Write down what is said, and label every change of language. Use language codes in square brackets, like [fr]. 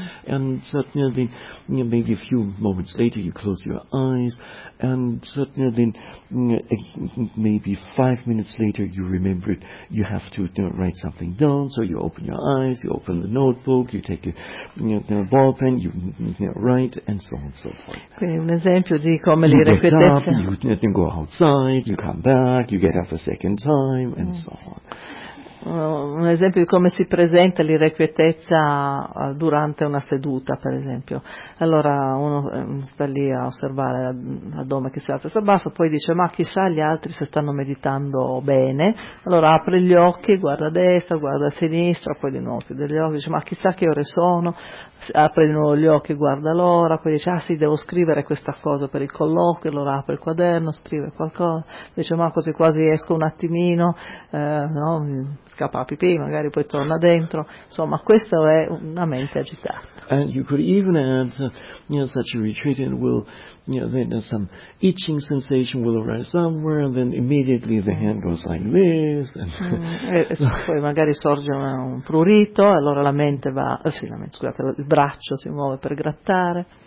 [en] And so then maybe a few moments later you close your eyes, and so then maybe 5 minutes later you remember you have to write something down, so you open your eyes, you open the notebook, you take a ballpen, you write, and so on and so forth. [it] Quindi un esempio di come dire che [en] you go outside, you come back, you get up a second time, and so on. [it] Un esempio di come si presenta l'irrequietezza durante una seduta, per esempio. Allora uno sta lì a osservare l'addome che si alza e si abbassa, poi dice, ma chissà gli altri se stanno meditando bene. Allora apre gli occhi, guarda a destra, guarda a sinistra, poi di nuovo chiude gli occhi, dice, ma chissà che ore sono. Apre di nuovo gli occhi, guarda l'ora, poi dice, ah sì, devo scrivere questa cosa per il colloquio, allora apre il quaderno, scrive qualcosa, dice, ma così quasi esco un attimino, no, scappa a pipì, magari poi torna dentro, insomma, questa è una mente agitata. [en] And you could even add, such a retreatant will, then some itching sensation will arise somewhere, and then immediately the hand goes like this. [it] Poi magari sorge un prurito, allora la mente va, sì, la mente, scusate, il braccio si muove per grattare.